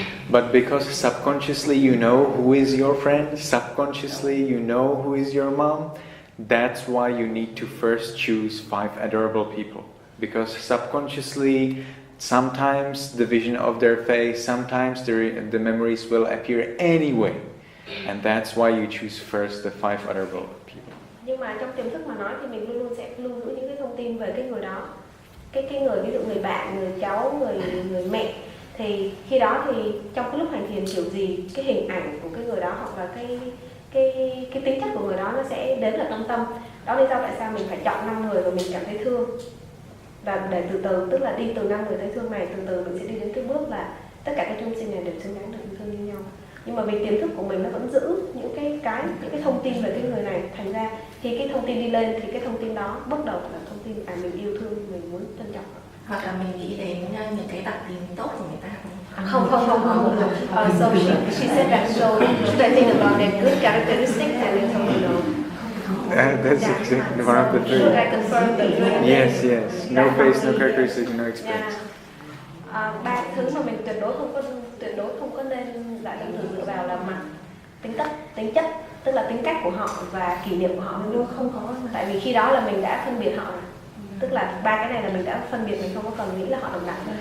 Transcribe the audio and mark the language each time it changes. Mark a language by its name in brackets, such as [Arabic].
[English] But because subconsciously you know who is your friend, subconsciously you know who is your mom, that's why you need to first choose 5 adorable people. Because subconsciously, sometimes the vision of their face, sometimes the memories will appear anyway. And that's why you choose first the 5 adorable people. [Vietnamese] Nhưng mà trong tiềm thức mà nói thì mình luôn luôn sẽ lưu giữ những cái thông tin về cái người đó. Cái người, ví dụ người bạn, người cháu, người mẹ. Thì khi đó thì trong cái lúc hành thiền kiểu gì, cái hình ảnh của cái người đó hoặc là cái tính chất của người đó nó sẽ đến là trong tâm. Đó lý do tại sao mình phải chọn 5 người và mình cảm thấy thương. Và để từ từ, tức là đi từ 5 người thấy thương này, từ từ mình sẽ đi đến cái bước là tất cả các chúng sinh này đều xứng đáng được yêu thương như nhau. Nhưng mà vì tiềm thức của mình nó vẫn giữ những cái thông tin về cái người này, thành ra khi cái thông tin đi lên thì cái thông tin đó bắt đầu là thông tin mình yêu thương, mình muốn trân trọng. Hoặc là mình nghĩ đến những cái đặc điểm tốt của người ta không. [English] So she said that, so should I think about their good characteristics and then no. That's exactly one of the three. Should I confirm the good? Yes. No face, no characteristics, no experience. [Vietnamese] Ba thứ mà mình tuyệt đối không có nên lại tâm từ dựa vào là mặt, tính chất, tức là tính cách của họ và kỷ niệm của họ, mình luôn không có, tại vì khi đó là mình đã phân biệt họ rồi. Tức là 3 cái này là mình đã phân biệt, mình không có còn nghĩ là họ đồng đẳng.